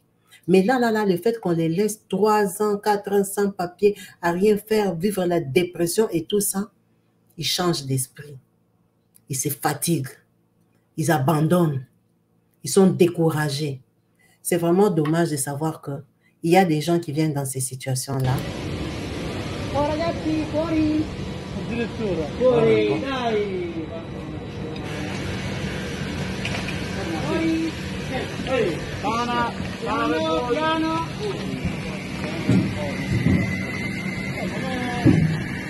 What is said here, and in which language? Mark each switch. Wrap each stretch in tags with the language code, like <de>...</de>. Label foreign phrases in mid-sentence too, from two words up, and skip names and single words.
<fr>Mais là, le fait qu'on les laisse 3 ans, 4 ans sans papier, à rien faire, vivre la dépression et tout ça, ils changent d'esprit. Ils se fatiguent. Ils abandonnent. Ils sont découragés. C'est vraiment dommage de savoir qu'il y a des gens qui viennent dans ces situations-là.</fr> <it>Oh ragazzi, fuori! Addirittura. Fuori, dai! Fuori! Ehi, piano, piano, piano!</it>